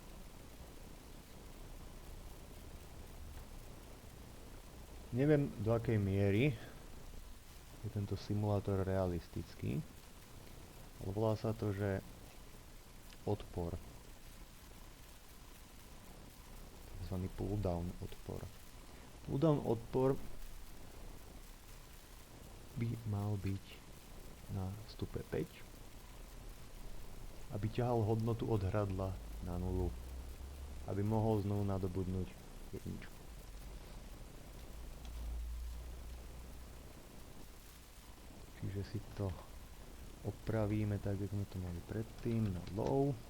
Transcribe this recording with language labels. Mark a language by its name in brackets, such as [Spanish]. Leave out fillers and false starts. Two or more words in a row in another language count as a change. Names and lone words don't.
[Slovak] Neviem, do akej miery je tento simulátor realistický, ale volá sa to, že odpor, tzv. Pull-down odpor. Pull-down odpor by mal byť na stupe 5, aby ťahal hodnotu od hradla na 0, aby mohol znovu nadobudnúť jedničku. Čiže si to opravíme tak, jak sme to mali predtým, na low.